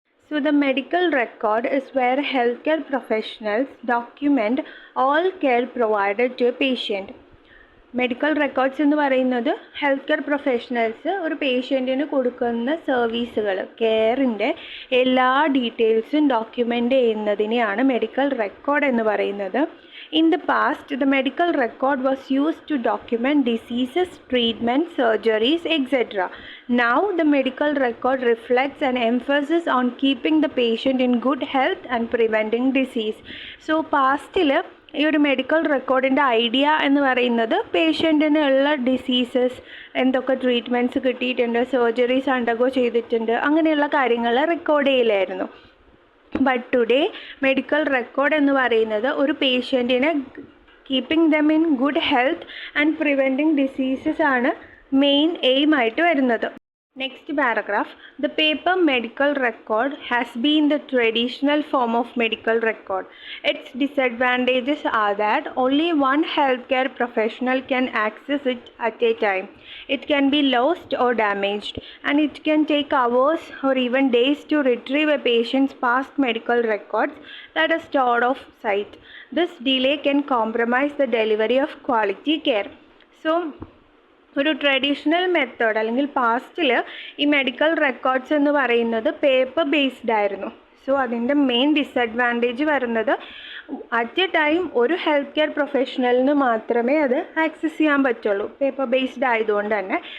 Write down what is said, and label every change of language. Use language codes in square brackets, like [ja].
[en] So the medical record is where health care professionals document all care provided to a patient. [ml] Medical records എന്ന് പറയുന്നത് health care professionals ഒരു പേഷ്യൻറ്റിന് കൊടുക്കുന്ന സർവീസുകൾ, കെയറിൻ്റെ എല്ലാ ഡീറ്റെയിൽസും ഡോക്യുമെൻ്റ് ചെയ്യുന്നതിനെയാണ് മെഡിക്കൽ റെക്കോർഡ് എന്ന് പറയുന്നത്. [en] In the past, the medical record was used to document diseases, treatments, surgeries, etc. Now, the medical record reflects an emphasis on keeping the patient in good health and preventing disease. [ml] So, past-il ഈ ഒരു medical റെക്കോർഡിൻ്റെ idea എന്ന് പറയുന്നത് പേഷ്യൻറ്റിനുള്ള diseases, എന്തൊക്കെ treatments കിട്ടിയിട്ടുണ്ട്, surgeries undergo ചെയ്തിട്ടുണ്ട്, അങ്ങനെയുള്ള കാര്യങ്ങൾ record ചെയ്യലായിരുന്നു. But today medical record എന്ന് പറയുന്നത് ഒരു പേഷ്യൻറ്റിനെ [en] keeping them in good health and preventing diseases [ml] ആണ് മെയിൻ എയിം ആയിട്ട് വരുന്നത്. [en] Next paragraph. The paper medical record has been the traditional form of medical record. Its disadvantages are that only one healthcare professional can access it at a time. It can be lost or damaged, and it can take hours or even days to retrieve a patient's past medical records that are stored off-site. This delay can compromise the delivery of quality care. [ml] So, ഒരു traditional method അല്ലെങ്കിൽ പാസ്റ്റിൽ ഈ medical records എന്ന് പറയുന്നത് paper based ആയിരുന്നു. So അതിൻ്റെ main disadvantage വരുന്നത് at A time ഒരു health care പ്രൊഫഷണലിന് മാത്രമേ അത് ആക്സസ് ചെയ്യാൻ പറ്റുള്ളൂ, പേപ്പർ ബേസ്ഡ് ആയതുകൊണ്ട് തന്നെ.